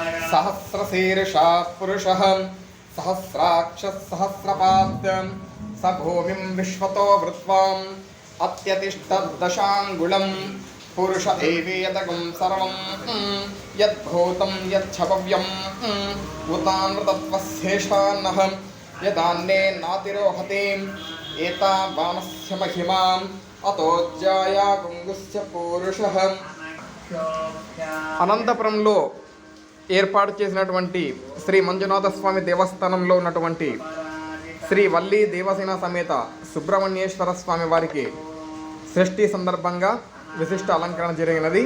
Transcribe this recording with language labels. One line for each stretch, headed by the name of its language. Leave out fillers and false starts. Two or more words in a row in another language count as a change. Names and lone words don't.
Sanskrit: सहस्रशीर्षः पुरुषः सहस्राक्षः सहस्रपात् स भूमिं विश्वतो वृत्वाम् अत्यतिष्ठद्दशाङ्गुलं पुरुष एवेदगं सर्वं यद्भूतं यच्छव्यं उतानृतत्वशेषान्नः यदान्ये नातिरोहते एतावानस्य महिमाम् अतोज्जाया गुंगुस्य पुरुषः.
Telugu: అనంతపురంలో ఏర్పాటు చేసినటువంటి శ్రీ మంజునాథ స్వామి దేవస్థానంలో ఉన్నటువంటి శ్రీ వల్లి దేవసేన సమేత సుబ్రహ్మణ్యేశ్వర స్వామి వారికి షష్ఠి సందర్భంగా విశిష్ట అలంకరణ జరిగినది.